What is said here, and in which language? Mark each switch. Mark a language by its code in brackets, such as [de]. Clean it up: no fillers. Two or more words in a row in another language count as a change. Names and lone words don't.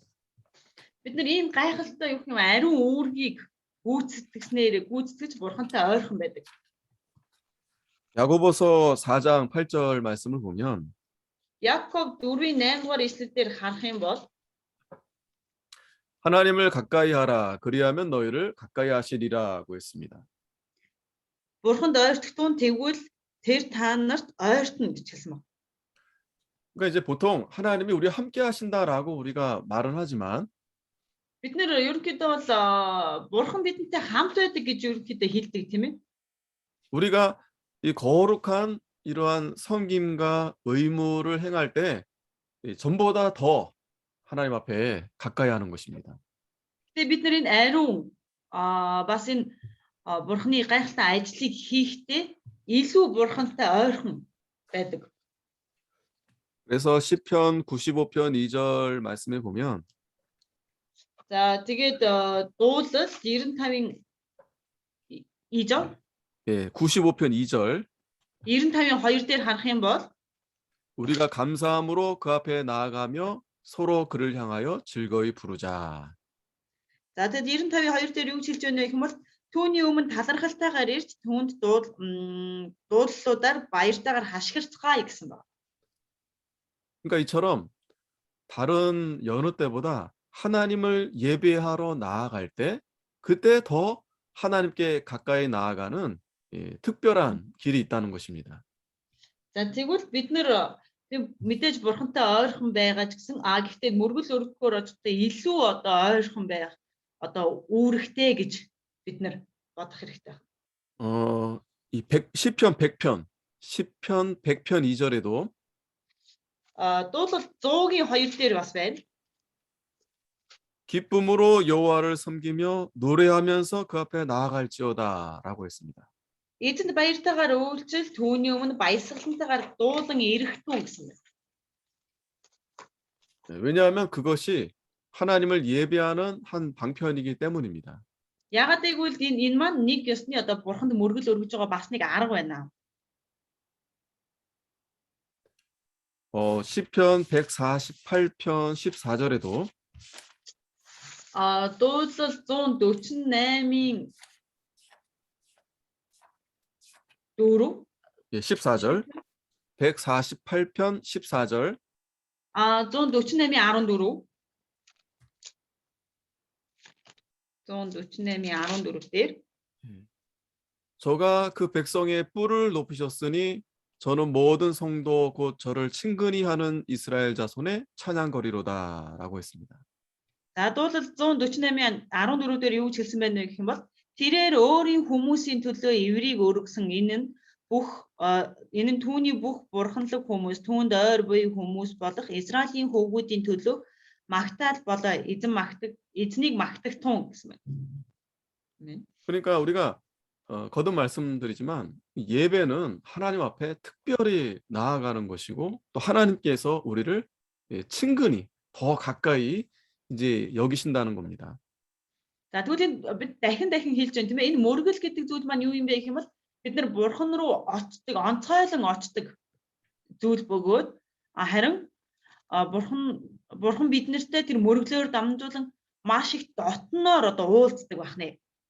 [mn] Бид нар ийм гайхалтай юу юм ариун үүргийг гүйцэтгэж Бурхантай ойрхон байдаг. [ko] 야고보서 4장 8절 말씀을 보면 [mn] Яков 4:8 дугаар ишлэлээр харах юм бол [ko] 하나님을 가까이 하라 그리하면 너희를 가까이 하시리라고 했습니다. [mn] Бурханд ойртогдсон тэгвэл тэр та нарт ойртно гэж хэлсэн байна. [ko] 그러니까 이제 보통 하나님이 우리와 함께 하신다라고 우리가 말은 하지만 [mn] Бид нэр ерөнхийдөө бол Бурхан бидэнтэй хамт байдаг гэж ерөнхийдөө хэлдэг тийм ээ. [ko] 우리가 이 거룩한 이러한 섬김과 의무를 행할 때 전보다 더 하나님 앞에 가까이 하는 것입니다. [mn] Тэгээ бид нар энэ ариун бас энэ Бурханы гайхалтай ажлыг хийхдээ илүү Бурхантай ойрхон байдаг. [ko] 그래서 시편 95편 2절 말씀에 보면 [mn] За тэгээд дуулал 95-ын 2절 [ko] 예, 95편 2절 [mn] 95-ын 2 дээр харах юм бол [ko] 우리가 감사함으로 그 앞에 나아가며 서로 그를 향하여 즐거이 부르자. [mn] За тэгээд 95-ын 2 дээр юу хэлж байна вэ гэвэл түүний өмнө талархалтайгаар ирж түүнд дууллуудаар баяртайгаар хашгирцгаая гэсэн байна. [ko] 그러니까 이처럼 다른 여느 때보다 하나님을 예배하러 나아갈 때 그때 더 하나님께 가까이 나아가는 특별한 길이 있다는 것입니다. [mn] За тэгвэл бид нэр мэдээж Бурхантай ойрхон байгаа ч гэсэн гэхдээ мөргөл өргөхөөр очихдоо илүү одоо ойрхон байх одоо үүрэгтэй гэж бид нэр бодох хэрэгтэй. [ko] 이 시편 100편 2절에도 [mn] дуудлага 100-ийн 2 дээр бас байна. [ko] 기쁨으로 여호와를 섬기며 노래하면서 그 앞에 나아갈지어다라고 했습니다. [mn] Эзэнд баяртайгаар үйлчил түүний өмнө баясгалантайгаар дуулан ирэхтэн гэсэн байна. [ko] 네, 왜냐하면 그것이 하나님을 예배하는 한 방편이기 때문입니다. [mn] Ягаад гэвэл энэ маань нэг ёсны одоо бурханд мөргөл өргөж байгаа бас нэг арга байна. [ko] 시편 148편 14절에도 [mn] Дуудлал 148-ийн 4 [ko] 예, 14절 148편 14절 [mn] 148-ийн 14 148-ийн 14 дээр [ko] 저가 그 백성의 뿔을 높이셨으니 저는 모든 성도 곧 저를 친근히 하는 이스라엘 자손의 찬양거리로다라고 했습니다. [mn] За дуулал 148-ийн 14 дээр юу ч хэлсэн байна вэ гэх юм бол тэрээр өөрийн хүмүүсийн төлөө эврийг өргөсөн энэ нь түүний бүх бурханлаг хүмүүс түүнд ойр буй хүмүүс болох Израилийн хөвгүүдийн төлөө магтаал болоо эзнийг магтагтун гэсэн байна. [ko] 그러니까 우리가 거듭 말씀드리지만 예배는 하나님 앞에 특별히 나아가는 것이고 또 하나님께서 우리를 친근히 더 가까이 이제 여기신다는 겁니다. [mn] За тэгвэл бид дахин хэлж байна тийм ээ. Энэ мөргөл гэдэг зүйл маань юу юм бэ гэх юм бол бид нар бурхан руу очдог, онцгойлон очдог зүйл бөгөөд харин бурхан биднэртэй тэр мөргөлөөр дамжуулан маш их дотноор одоо уулздаг байна.